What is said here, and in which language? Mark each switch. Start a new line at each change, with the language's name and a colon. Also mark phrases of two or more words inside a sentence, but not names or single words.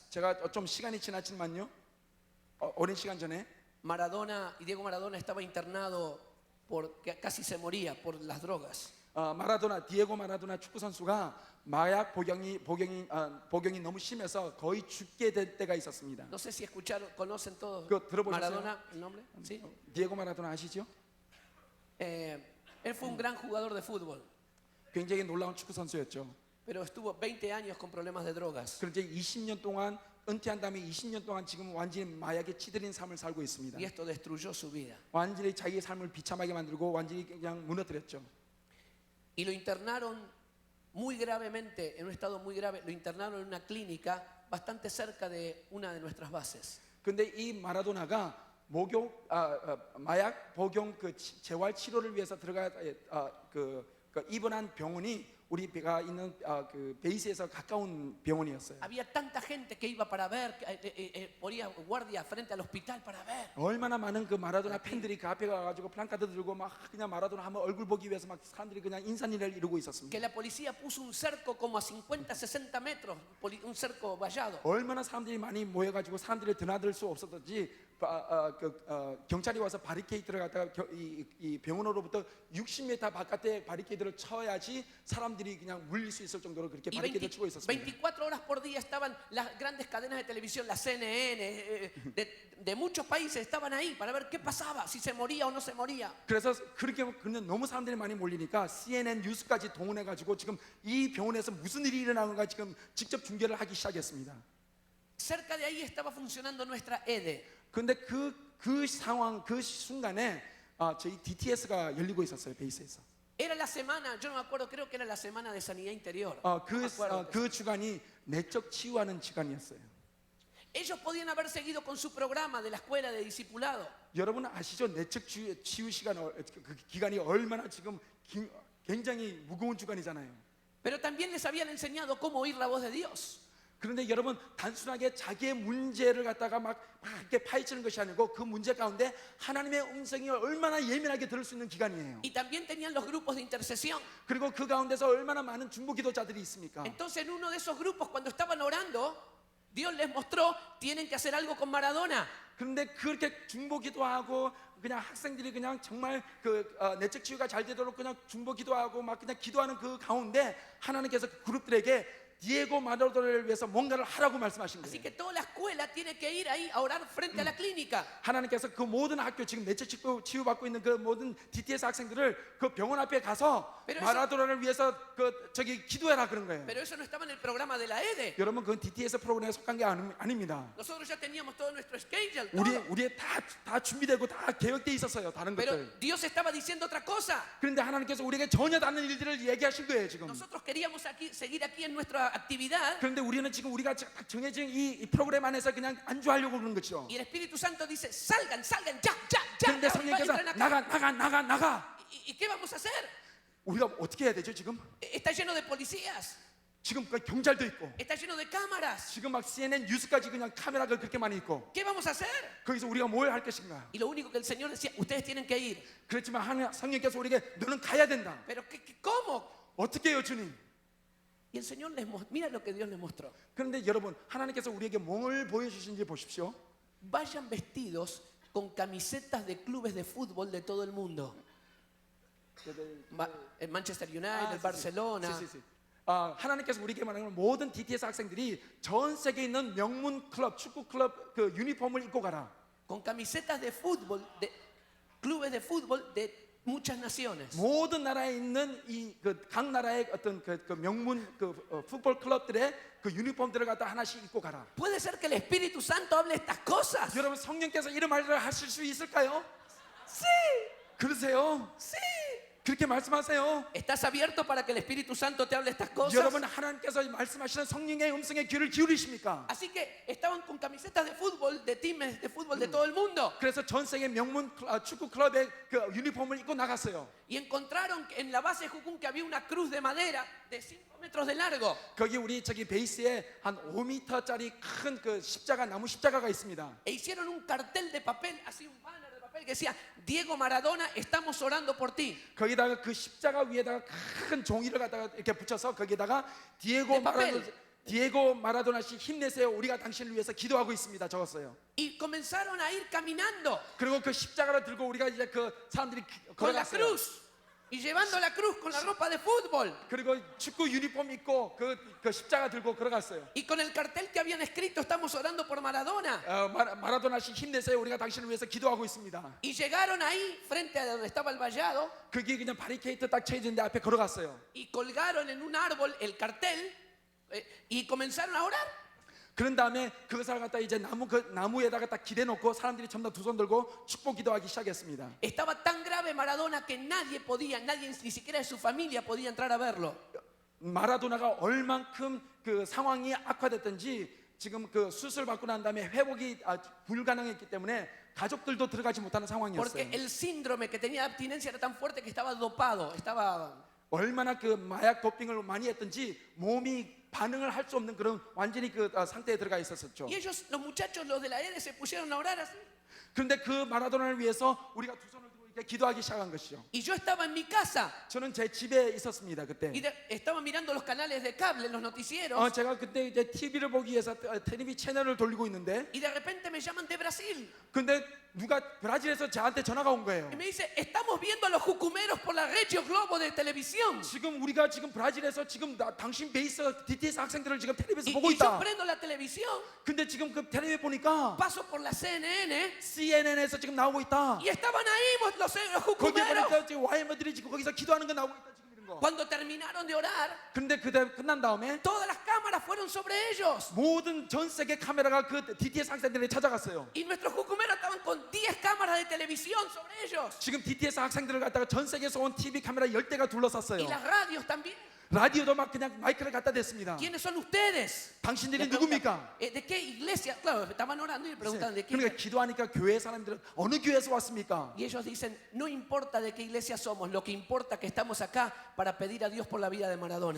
Korean: 제가 좀 시간이 지났지만요. 오랜 시간 전에
Spanish: Diego Maradona estaba internado porque casi se moría por las drogas.
Korean: 디에고 마라도나 축구 선수가 마약 복용이 너무 심해서 거의 죽게 될 때가 있었습니다.
Spanish: No sé si conocen todos
Korean: 그거 들어보셨어요?
Spanish: Maradona, el nombre, ¿sí?
Korean: 디에고 마라도나 아시죠?
Spanish: Él fue un gran jugador de fútbol,
Korean: 굉장히 놀라운 축구 선수였죠.
Spanish: pero estuvo 20 años con problemas de drogas.
Korean: 그런데 20년 동안 은퇴한 다음에 20년 동안 지금 완전히 마약에 치들인 삶을 살고 있습니다.
Spanish: Y esto destruyó su vida.
Korean: 완전히 자기의 삶을 비참하게 만들고 완전히 그냥 무너뜨렸죠.
Spanish: Y lo internaron muy gravemente, en un estado muy grave, lo internaron en una clínica bastante cerca de una de nuestras bases.
Korean: 근데 이 마라도나가 마약 복용 그 재활 치료를 위해서 입원한 병원이 우리 배가 있는 그 베이스에서 가까운 병원이었어요.
Spanish: Había tanta gente que iba para ver, ponía guardia frente al hospital para ver.
Korean: 얼마나 많은 그 마라도나 팬들이 그 앞에 가가지고 플랜카드 들고 막 그냥 마라도나 한번 얼굴 보기 위해서 막 사람들이 그냥 인산인해를 이루고 있었습니다.
Spanish: Que la policía puso un cerco como a 50, 60 metros, un cerco vallado.
Korean: 얼마나 사람들이 많이 모여가지고 사람들이 드나들 수 없었던지 경찰이 와서 바리케이트를 갖다가 이 병원으로부터 60m 바깥에 바리케이트를 쳐야지 사람들이 그냥 물릴 수 있을 정도로 그렇게
Spanish: Y
Korean: 바리케이트를 치고 있었습니다.
Spanish: 24 horas por día estaban las grandes cadenas de televisión, la CNN, de muchos países estaban ahí para ver qué pasaba, si se moría o no se moría.
Korean: 그래서 그렇게 그냥 너무 사람들이 많이 몰리니까 CNN 뉴스까지 동원해가지고 지금 이 병원에서 무슨 일이 일어나는가 지금 직접 중계를 하기 시작했습니다.
Spanish: Cerca de ahí estaba funcionando nuestra EDE.
Korean: 그런데 그 상황 그 순간에 저희 DTS가 열리고 있었어요 베이스에서.
Spanish: Era la semana, yo no me acuerdo, creo que era la semana de sanidad interior. No me acuerdo.
Korean: 그 주간이 내적 치유하는 주간이었어요.
Spanish: Ellos podían haber seguido con su programa de la escuela de discipulado.
Korean: 여러분 아시죠? 내적 치유 시간 그 기간이 얼마나 지금 굉장히 무거운 주간이잖아요.
Spanish: Pero también les habían enseñado cómo oír la voz de Dios.
Korean: 그런데 여러분 단순하게 자기의 문제를 갖다가 막 이렇게 파헤치는 것이 아니고 그 문제 가운데 하나님의 음성이 얼마나 예민하게 들을 수 있는 기간이에요.
Spanish: Y también tenían los grupos de intercesión.
Korean: 그리고 그 가운데서 얼마나 많은 중보 기도자들이 있습니까?
Spanish: Entonces en uno de esos grupos cuando estaban orando, Dios les mostró, tienen que hacer algo con Maradona.
Korean: 그런데 그렇게 중보 기도하고 그냥 학생들이 그냥 정말 내적 치유가 잘 되도록 그냥 중보 기도하고 막 그냥 기도하는 그 가운데 하나님께서 그 그룹들에게 디에고 마라도나를 위해서 뭔가를 하라고 말씀하신
Spanish: Así
Korean: 거예요.
Spanish: que toda la escuela tiene que ir ahí a orar frente a la clínica.
Korean: 하나님께서 그 모든 학교 지금 내적 치유받고 있는 그 모든 DTS 학생들을 그 병원 앞에 가서
Spanish: Pero
Korean: 마라도나를 위해서 저기 기도해라 그런 거예요.
Spanish: Pero eso no estaba en el programa de la EDE.
Korean: 여러분 그건 DTS 프로그램에 속한 게 아닙니다.
Spanish: Nosotros ya teníamos todo nuestro schedule, todo.
Korean: 우리 다 준비되고 다 계획돼 있었어요. 다른
Spanish: Pero
Korean: 것들.
Spanish: Dios estaba diciendo otra cosa.
Korean: 그런데 하나님께서 우리에게 전혀 다른 일들을 얘기하신 거예요 지금.
Spanish: Nosotros queríamos seguir aquí en nuestra actividad.
Korean: 그런데 우리는 지금 우리가 정해진 이 프로그램 안에서 그냥 안주하려고 그러는 거죠.
Spanish: Y el Espíritu Santo dice, salgan, ya.
Korean: 그런데 성령께서
Spanish: Entren acá.
Korean: 나가.
Spanish: ¿Y qué vamos a hacer?
Korean: 우리가 어떻게 해야 되죠 지금?
Spanish: Está lleno de policías,
Korean: 지금 경찰도 있고
Spanish: está lleno de cámaras.
Korean: 지금 막 CNN 뉴스까지 그냥 카메라가 그렇게 많이 있고
Spanish: ¿Qué vamos a hacer?
Korean: 거기서 우리가 뭘 할 것인가?
Spanish: Y lo único que el Señor decía, ustedes tienen que ir.
Korean: 그렇지만 성령께서 우리에게 너는 가야 된다.
Spanish: Pero ¿cómo?
Korean: 어떻게 해요 주님?
Spanish: Y el Señor mira lo que Dios les mostró.
Korean: 그런데 여러분 하나님께서 우리에게 뭘 보여주신지 보십시오.
Spanish: Vayan vestidos con camisetas de clubes de fútbol de todo el mundo. El Manchester United, el Barcelona.
Korean: 하나님께서 우리에게 말하는 모든 DTS 학생들이 전 세계에 있는 명문 클럽, 축구 클럽 그 유니폼을 입고 가라.
Spanish: Con camisetas de fútbol, de clubes de fútbol de muchas naciones.
Korean: 모든 나라에 있는 이 각 나라의 어떤 그 명문 풋볼 클럽들의 그 유니폼들을 갖다 하나씩 입고 가라.
Spanish: ¿Puede ser que el Espíritu Santo hable estas cosas?
Korean: 여러분 성령께서 이런 말을 하실 수 있을까요?
Spanish: Sí,
Korean: 그러세요?
Spanish: sí.
Korean: 그렇게 말씀하세요.
Spanish: ¿Estás abierto para que el Espíritu Santo te hable estas cosas?
Korean: 여러분 하나님께서 말씀하시는 성령의 음성에 귀를 기울이십니까?
Spanish: Así que estaban con camisetas de fútbol, de teams de fútbol de todo el mundo.
Korean: 그래서 전 세계 명문 축구 클럽의 그 유니폼을 입고 나갔어요.
Spanish: Y encontraron en la base de Jucún que había una cruz de madera de 5 metros de largo.
Korean: 거기 우리 저기 베이스에 한 5m짜리 큰 그 나무 십자가가 있습니다.
Spanish: E hicieron un cartel de papel, así un banner de papel que decía, Diego Maradona, estamos orando por ti.
Korean: 거기다가 그 십자가 위에다가 큰 종이를 갖다가 이렇게 붙여서 거기다가 디에고 마라도나 씨 힘내세요. 우리가 당신을 위해서 기도하고 있습니다. 적었어요.
Spanish: Y comenzaron a ir caminando
Korean: 그리고 그 십자가를 들고 우리가 이제 그 사람들이
Spanish: con la
Korean: 걸어갔어요.
Spanish: cruz. Y llevando la cruz con la ropa de fútbol.
Korean: 그리고 축구 유니폼 입고 그 십자가 들고 걸어갔어요.
Spanish: Y con el cartel que habían escrito, estamos orando por Maradona.
Korean: 마라도나 씨 힘내세요. 우리가 당신을 위해서 기도하고 있습니다.
Spanish: Y llegaron ahí, frente a donde estaba el vallado,
Korean: 그게 그냥 바리케이트 딱 쳐있는데 앞에 걸어갔어요.
Spanish: y colgaron en un árbol el cartel y comenzaron a orar.
Korean: 그런 다음에 그것을 갖다 이제 나무에다가 딱 기대놓고 사람들이 전부 다 두 손 들고 축복 기도하기 시작했습니다.
Spanish: Estaba tan grave Maradona que nadie, ni siquiera de su familia podía entrar a verlo.
Korean: 마라도나가 얼만큼 그 상황이 악화됐든지 지금 그 수술 받고 난 다음에 회복이 불가능했기 때문에 가족들도 들어가지 못하는 상황이었어요.
Spanish: Porque el síndrome que tenía de abstinencia era tan fuerte que estaba dopado, estaba...
Korean: 얼마나 그 마약 도핑을 많이 했든지 몸이 반응을 할 수 없는 그런 완전히 그 상태에 들어가 있었었죠.
Spanish: Y ellos, los muchachos, los de la EDE, se pusieron a orar así.
Korean: 그런데 그 마라도나를 위해서 우리가 두 손을 들고 이렇게 기도하기 시작한 것이죠.
Spanish: Y yo estaba en mi casa
Korean: 저는 제 집에 있었습니다 그때.
Spanish: y estaba mirando los canales de cable, los noticieros.
Korean: 제가 그때 이제 TV를 보기 위해서 텔레비 채널을 돌리고 있는데,
Spanish: Y de repente me llaman de Brasil
Korean: 근데 누가 브라질에서 저한테 전화가 온 거예요.
Spanish: y me dice, estamos viendo a los jucumeros por la Regio Globo de televisión.
Korean: 지금 우리가 지금 브라질에서 지금 당신 베이스 DTS 학생들을 지금 텔레비에서
Spanish: Y,
Korean: 보고
Spanish: y yo
Korean: 있다.
Spanish: prendo la televisión,
Korean: 근데 지금 그 텔레비 보니까
Spanish: paso por la CNN
Korean: CNN에서 지금 나오고 있다.
Spanish: y estaban ahí los
Korean: 거기
Spanish: jucumeros.
Korean: 보니까 지금 YM들이 지금 거기서 기도하는 거 나오고 있다 지금 이런 거.
Spanish: Cuando terminaron de orar,
Korean: 근데 그때 끝난 다음에
Spanish: todas las cámaras fueron sobre ellos.
Korean: 모든 전 세계 카메라가 그 DTS 학생들에게 찾아갔어요.
Spanish: Y nuestros jucumeros estaban con 10 cámaras de televisión sobre ellos.
Korean: 지금 DTS 학생들을 갖다가 전 세계에서 온 TV 카메라 10대가 둘러쌌어요.
Spanish: Y las radios también.
Korean: 라디오도 막 그냥 마이크를 갖다 댔습니다.
Spanish: ¿Quiénes son ustedes?
Korean: 당신들이
Spanish: Le preguntan,
Korean: 누굽니까?
Spanish: ¿De qué iglesia? Claro, estaban orando y le preguntan de qué.
Korean: 그러니까 기도하니까 교회 사람들은 어느 교회에서 왔습니까?
Spanish: Y ellos dicen, no importa de qué iglesia somos, lo que importa es que estamos acá para pedir a Dios por la vida de Maradona.